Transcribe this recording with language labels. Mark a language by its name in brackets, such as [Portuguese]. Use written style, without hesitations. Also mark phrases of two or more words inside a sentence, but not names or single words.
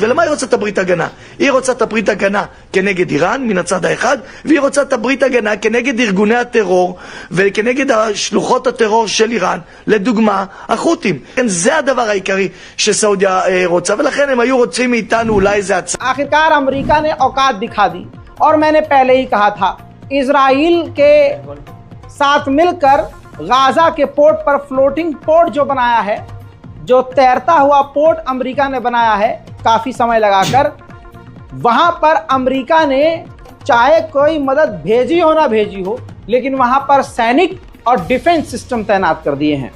[Hebrew] ולמה היא רוצה את הברית הגנה? היא רוצה את הברית הגנה כנגד איראן מן הצד האחד, והיא רוצה את הברית הגנה כנגד ארגוני הטרור וכנגד שלוחות הטרור של איראן, לדוגמה החות'ים. זה הדבר העיקרי שסעודיה רוצה, ולכן הם היו רוצים מאיתנו אולי איזה הצעה. [Hindi] आखिरकार अमेरिका ने औकात दिखा दी और मैंने पहले ही कहा था, इजराइल के साथ मिलकर गाजा के पोर्ट पर [English] floating port [Hindi] जो बनाया है, जो तैरता हुआ पोर्ट अमेरिका ने बनाया है काफी समय लगाकर, वहां पर अमेरिका ने चाहे कोई मदद भेजी हो ना भेजी हो, लेकिन वहां पर सैनिक और [English] defense system [Hindi] तैनात कर दिए हैं।